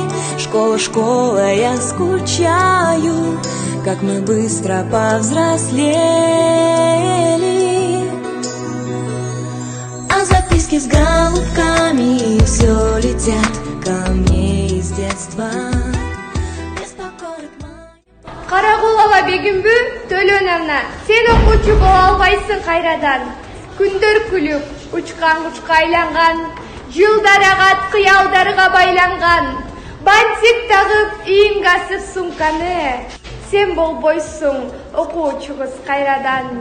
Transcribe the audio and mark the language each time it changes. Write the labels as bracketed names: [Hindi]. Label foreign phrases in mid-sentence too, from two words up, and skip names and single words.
[Russian] Школа, школа, я скучаю, как мы быстро повзрослели. А записки с голубками все летят ко мне из детства. [Kyrgyz] Карагулова Бегимбү Төлөнөмна, сен окуучу боло албайсың кайрадан. Күндөр күлүп, учкан кучка айланган, жылдар агат кыялдарга байланган. Бантик тагып, ийиңге асып сумканы, сен болбойсуң окуучугуз кайрадан.